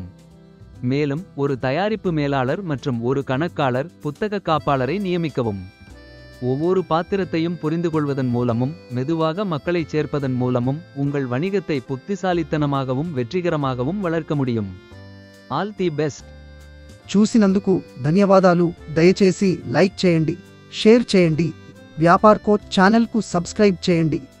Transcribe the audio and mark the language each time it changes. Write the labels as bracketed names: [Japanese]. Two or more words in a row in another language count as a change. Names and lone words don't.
[Tamil] மேலும் ஒரு தயாரிப்பு மேலாளர் மற்றும் ஒரு கணக்காளர், புத்தக காப்பாளரை நியமிக்கவும். ஒவ்வொரு பாத்திரத்தையும் புரிந்துகொள்வதன் மூலமும் மெதுவாக மக்களைச் சேர்ப்பதன் மூலமும் உங்கள் வணிகத்தை புத்திசாலித்தனமாகவும் வெற்றிகரமாகவும் வளர்க்க முடியும். [English] all the best. [Telugu] చూసినందుకు ధన్యవాదాలు. దయచేసి లైక్ చేయండి, షేర్ చేయండి. వ్యాపార్ కోచ్ ఛానల్కు సబ్స్క్రైబ్ చేయండి.